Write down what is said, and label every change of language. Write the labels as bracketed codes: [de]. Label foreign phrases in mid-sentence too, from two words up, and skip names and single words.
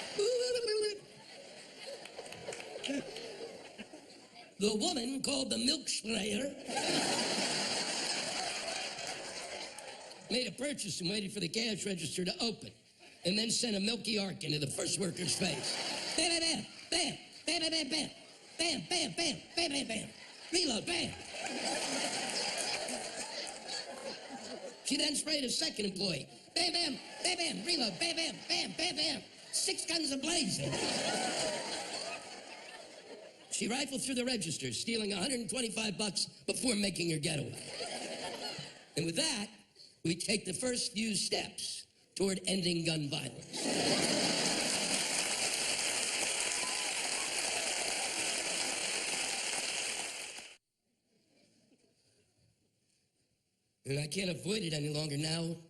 [en] The woman called the milk sprayer made a purchase and waited for the cash register to open, and then sent a milky arc into the first worker's face. Bam, bam, bam, bam, bam, bam, bam, bam, bam, bam, bam, bam, bam. Reload, bam. She then sprayed a second employee. Bam, bam, bam, bam, reload, bam, bam, bam, bam, bam. 6 guns a-blazing. She rifled through the registers, stealing $125 before making her getaway. And with that, we take the first few steps toward ending gun violence. And I can't avoid it any longer now.